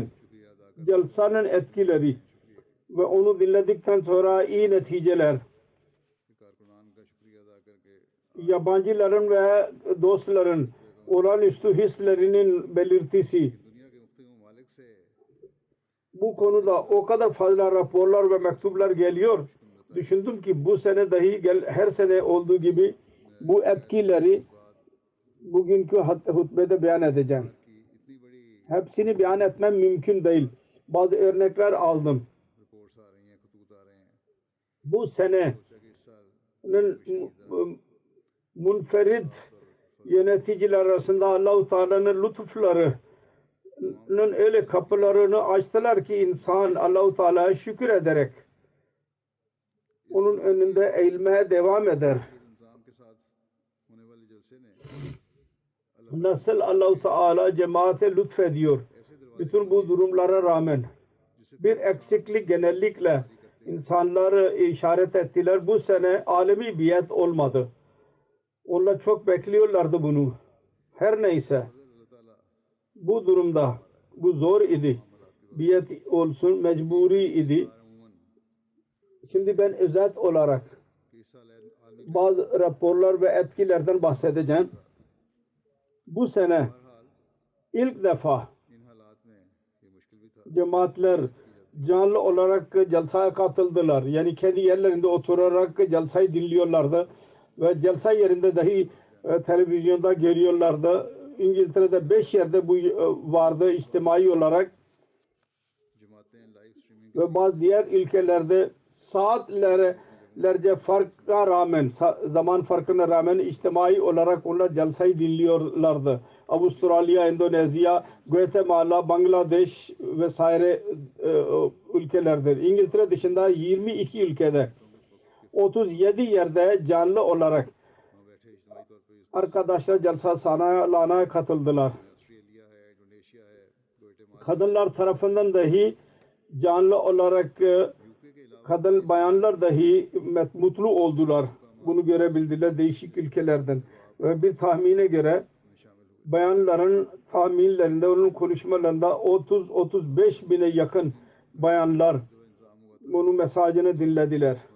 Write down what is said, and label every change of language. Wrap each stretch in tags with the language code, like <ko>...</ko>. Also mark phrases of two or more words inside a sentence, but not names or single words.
<ur>شکریہ ادا کر</ur> <tr>celsanın etkileri ve onu dinledikten sonra iyi neticeler,</tr> <ur>کارکنان کا شکریہ ادا کر کے</ur> <tr>yabancıların ve dostların olağanüstü hislerinin belirtisi.</tr> <ur>دنیا کے مختلف ممالک سے</ur> <tr>Bu konuda o kadar fazla raporlar ve mektuplar geliyor. Düşündüm ki bu sene dahi her sene olduğu gibi bu etkileri bugünkü hutbede beyan edeceğim.</tr> <ur>کہ اتنی بڑی</ur> <tr>Hepsini beyan etmem mümkün değil. Bazı örnekler aldım.</tr> <ur>رپورٹس آ رہی ہیں، خطوط آ رہے ہیں,</ur> <tr>Bu senenin</tr> <ur>سوچا کہ اس سال</ur> <tr>munferid yöneticiler arasında Allah-u Teala'nın lütuflarının öyle kapılarını açtılar ki insan Allah-u Teala'ya şükür ederek onun önünde eğilmeye devam eder.</tr> <ur>انتظام کے ساتھ ہونے والے جلسے نے</ur> <tr>Nasıl Allah-u Teala cemaate lütfediyor. Bütün bu durumlara rağmen bir eksiklik genellikle insanları işaret ettiler. Bu sene alemi biat olmadı. Onlar çok bekliyorlardı bunu. Her neyse</tr> <ur>اللہ تعالیٰ</ur> <tr>bu durumda bu zor idi. Biat olsun mecburi idi.</tr> <ur>अमूमन</ur> <tr>Şimdi ben özet olarak</tr> <ur>کہ اس سال عالمی</ur> <tr>bazı raporlar ve etkilerden bahsedeceğim. Bu sene</tr> <ur>बहरहाल</ur> <tr>ilk defa</tr> <ur>ان حالات میں یہ مشکل بھی تھا</ur> <tr>cemaatler canlı olarak celsaya katıldılar. Yani kendi yerlerinde oturarak celsayı dinliyorlardı. Ve celsa yerinde dahi televizyonda görüyorlardı. İngiltere'de 5 yerde bu vardı içtimai olarak.</tr> <en>जमातें live streaming</en> <tr>Ve bazı diğer ülkelerde saatlerce farka rağmen, zaman farkına rağmen içtimai olarak onlar celsayı dinliyorlardı. Avustralya, Endonezya, Guatemala, Bangladeş vesaire ülkelerde. İngiltere dışında 22 ülkede 37 yerde canlı olarak</tr> <ur>وہاں بیٹھے اجتماعی طور پر</ur> <tr>arkadaşlar celsa sanalana katıldılar.</tr> <ur>آسٹریلیا ہے، انڈونیشیا ہے، گوئٹے مالا,</ur> <tr>Kadınlar tarafından dahi canlı olarak</tr> <ur>یوکے کے علاوہ</ur> <tr>kadın bayanlar dahi mutlu oldular bunu görebildiler değişik ülkelerden. Ve bir tahmine göre bayanların tahminlerinde, onun konuşmalarında 30-35 bine yakın bayanlar bunun mesajını dinlediler.</tr>